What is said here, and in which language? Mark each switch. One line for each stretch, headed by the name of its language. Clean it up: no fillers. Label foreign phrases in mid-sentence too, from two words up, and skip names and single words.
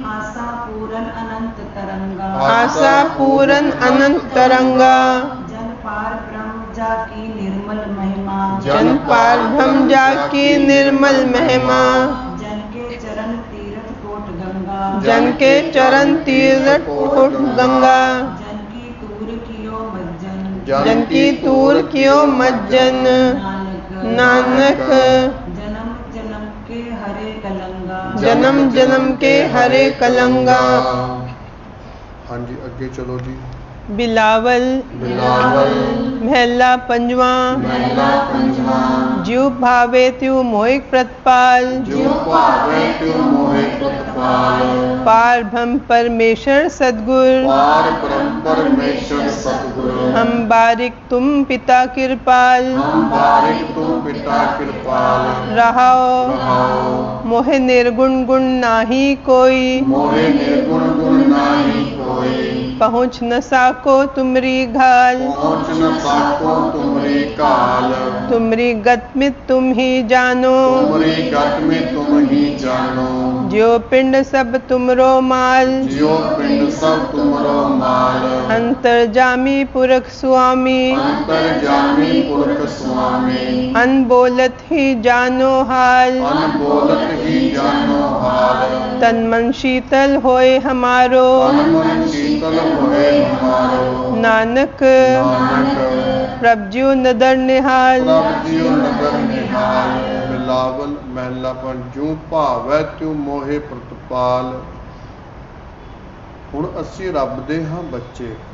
Punjabi: ਆਸਾ ਪੂਰਨ ਅਨੰਤ ਤਰੰਗਾ ਆਸਾ ਪੂਰਨ ਅਨੰਤ ਤਰੰਗਾ। ਜਨ ਪਾਰ ਬ੍ਰਹਮ ਜਾ ਕੀ ਨਿਰਮਲ ਮਹਿਮਾ ਜਨ ਪਾਰ ਬ੍ਰਹਮ ਜਾ ਕੀ ਨਿਰਮਲ ਮਹਿਮਾ। ਜਨ ਕੇ ਚਰਨ ਤੀਰਥ ਕੋਟ ਗੰਗਾ ਜਨ ਕੇ ਚਰਨ ਤੀਰਥ ਕੋਟ ਗੰਗਾ। ਜਨ ਕੀ ਤੂਰ ਕੀਓ ਮੱਜਨ ਜਨ ਕੀ ਤੂਰ ਕੀਓ ਮੱਜਨ। ਨਾਨਕ ਜਨਮ ਜਨਮ ਕੇ ਹਰੇ ਕਲੰਗਾ ਜਨਮ ਜਨਮ ਕੇ ਹਰੇ ਕਲੰਗਾ। ਹਾਂਜੀ ਅੱਗੇ ਚਲੋ ਜੀ। बिलावल बिलावल ਮਹਲਾ ਪੰਜਵਾ ਮਹਿਲਾ ਪੰਜਵਾਂ ਜਿਉ ਭਾਵੇ ਤਿਉ ਮੋਹਿਕ ਪ੍ਰਤਿਪਾਲ। ਜੋ ਭਾਵੇ ਤਿਉ ਮੋਹਿ ਪ੍ਰਤਪਾਲ। ਪਾਰ ਬ੍ਰਹਮ ਪਰਮੇਸ਼ਵਰ ਸਦਗੁਰ ਪਾਰ ਬ੍ਰਹਮ ਪਰਮੇਸ਼ਰ ਸਤਿਗੁਰ। ਹਮ ਬਾਰਿਕ ਤੁਮ ਪਿਤਾ ਕ੍ਰਿਪਾਲ। ਹਮ ਬਾਰਿਕ ਤੂੰ ਪਿਤਾ ਕਿਰਪਾਲ। रहाओ ਰਹਾਉ ਮੋਹ ਨਿਰਗੁਣ ਗੁਣ ਨਾਹੀ ਕੋਈ। ਮੋਹਿ ਨਿਰਗੁਣ ਗੁਣ ਨਾਹੀ ਕੋਈ। ਪਹੁੰਚ ਨ ਸਾਕੋ ਤੁਮਰੀ ਘਾਲ। ਪਹੁੰਚ ਨ ਸਾਕੋ ਤੁਮਰੀ ਕਾਲ। ਤੁਮਰੀ ਗਤ ਮੇਂ ਤੁਮ ਹੀ ਜਾਨੋ। ਤੁਮਰੀ ਗਤ ਮੇ ਤੁਮ ਹੀ ਜਾਨੋ। ਜਿਓ ਪਿੰਡ ਸਭ ਤੁਮਰੋ ਮਾਲ। ਜਿਉ ਪਿੰਡ ਸਭ ਤੁਮਰੋ ਮਾਲ। ਅੰਤਰਜਾਮੀ ਪੁਰਖ ਸੁਆਮੀ। ਅੰਤਰ ਜਾਮੀ ਪੁਰਖ ਸੁਆਮੀ। ਅਨਬੋਲਤ ਹੀ ਜਾਨੋ ਹਾਲ। ਅਨਬੋਲਤ ਹੀ ਜਾਨੋ ਹਾਲ। ਤਨ ਮਨ ਸ਼ੀਤਲ ਹੋਏ ਹਮਾਰੋ। ਤਨ ਮਨ ਸ਼ੀਤਲ ਹੋਏ ਹਮਾਰੋ। नानक ਨਾਨਕ ਪ੍ਰਭ ਜਿਓ ਨਦਰ ਨਿਹਾਲ। ਪ੍ਰਭ ਜੀਉ ਨਦਰ ਨਿਹਾਲ। ਬਿਲਾਵਲ ਮਹਿਲਾ ਪੰਜੂ ਭਾਵੈ ਤਿਉ ਮੋਹਿ ਪ੍ਰਤਪਾਲ। ਹੁਣ ਅਸੀਂ ਰੱਬ ਦੇ ਹਾਂ ਬੱਚੇ।